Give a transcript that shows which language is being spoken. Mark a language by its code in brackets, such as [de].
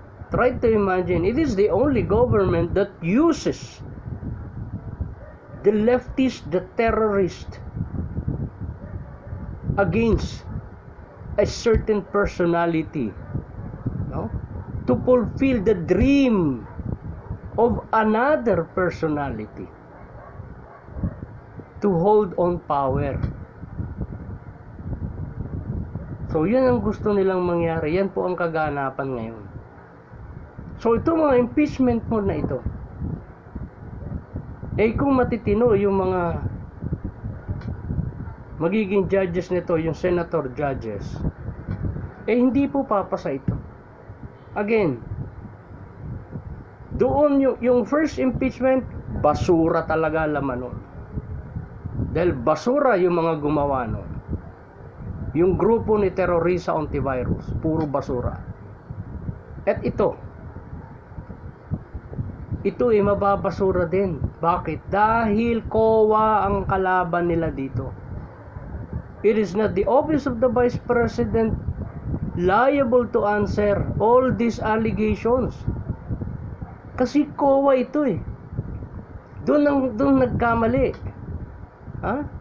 [en] Try to imagine, it is the only government that uses the leftist, the terrorist, against a certain personality, no? To fulfill the dream of another personality, to hold on power. [tl] So yan ang gusto nilang mangyari. Yan po ang kaganapan ngayon. So ito mga impeachment mo na ito, kung matitino yung mga magiging judges nito, yung senator judges, hindi po papasa ito. Again, doon yung first impeachment, basura talaga laman nun. Dahil basura yung mga gumawa nun. Yung grupo ni Terrorista Ontivirus, puro basura. At ito mababasura din. Bakit? Dahil COA ang kalaban nila dito. [en] It is not the office of the Vice President liable to answer all these allegations. [tl] Kasi COA ito eh. Doon nagkamali. Ha?